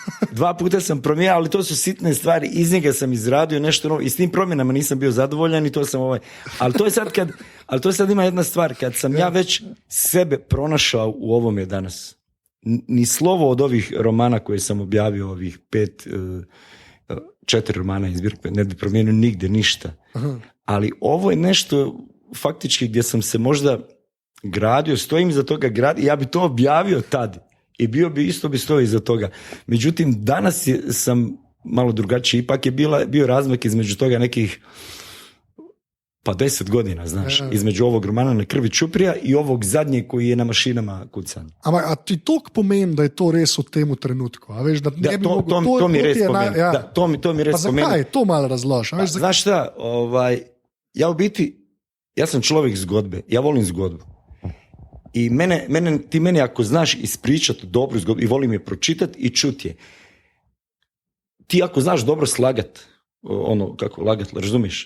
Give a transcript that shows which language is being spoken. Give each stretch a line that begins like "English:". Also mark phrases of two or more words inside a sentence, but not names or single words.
Bosnian: ali to su sitne stvari, iz njega sam izradio nešto novo i s tim promjenama nisam bio zadovoljan i to sam ali to je sad ima jedna stvar, kad sam ja već sebe pronašao u ovome danas, ni slovo od ovih romana koje sam objavio, ovih 4 romana iz zbirke, ne bi promijenio nigdje ništa, ali ovo je nešto faktički gdje sam se možda gradio, stojim iza toga ja bi to objavio tad. I isto bi stojio iza toga. Međutim, danas sam malo drugačiji. Ipak je bio razmak između toga nekih 10 godina, znaš. Između ovog romana Na krvi čuprija i ovog zadnjeg koji je na mašinama kucan.
Slovenian: A ti tok pomeni, da je to res v tem trenutku? A veš, da ne bi mogel... To mi res pomeni. To mi res pomeni. Pa zakaj? To malo razloži.
Bosnian: Znaš šta, ja u biti, ja sam
Slovenian: človek zgodbe.
Bosnian: Ja volim zgodbu. I ti meni ako znaš ispričati dobru zgodbu i volim je pročitati i čuti je. Ti ako znaš dobro slagat, kako lagat, razumiješ?